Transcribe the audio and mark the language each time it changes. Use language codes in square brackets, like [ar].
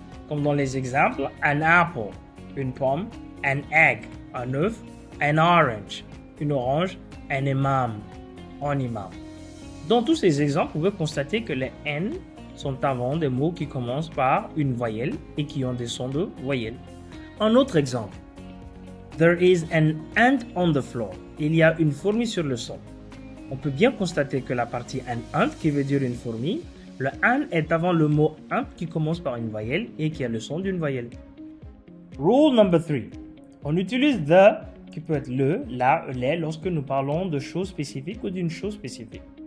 [fr] Comme dans les exemples, an apple, une pomme, an egg, un œuf, an orange, une orange, an imam, un imam. Dans tous ces exemples, vous pouvez constater que les N sont avant des mots qui commencent par une voyelle et qui ont des sons de voyelle. Un autre exemple. [en] There is an ant on the floor. [fr] Il y a une fourmi sur le sol. On peut bien constater que la partie an ant qui veut dire une fourmi, le an est avant le mot ant qui commence par une voyelle et qui a le son d'une voyelle. Rule number 3. On utilise the qui peut être le, la, les lorsque nous parlons de choses spécifiques ou d'une chose spécifique.